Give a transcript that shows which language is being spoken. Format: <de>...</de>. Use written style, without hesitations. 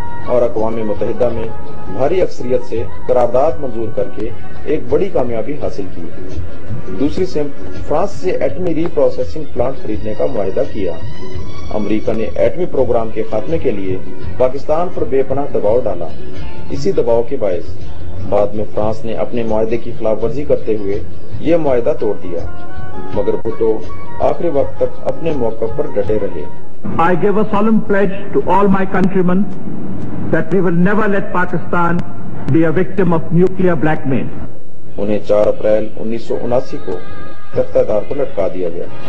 <ur>اور اقوام متحدہ میں بھاری اکثریت سے قرارداد منظور کر کے ایک بڑی کامیابی حاصل کی۔ دوسری سمت فرانس سے ایٹمی ری پروسیسنگ پلانٹ خریدنے کا معاہدہ کیا۔ امریکہ نے ایٹمی پروگرام کے خاتمے کے لیے پاکستان پر بے پناہ دباؤ ڈالا۔ اسی دباؤ کے باعث بعد میں فرانس نے اپنے معاہدے کی خلاف ورزی کرتے ہوئے یہ معاہدہ توڑ دیا، مگر بھٹو آخری وقت تک اپنے موقف پر ڈٹے رہے۔</ur> <en>I give a solemn pledge to all my countrymen that we will never let Pakistan be a victim of nuclear blackmail.</en> <ur>انہیں 4 اپریل 1979 کو تختہ دار پر لٹکا دیا گیا۔</ur>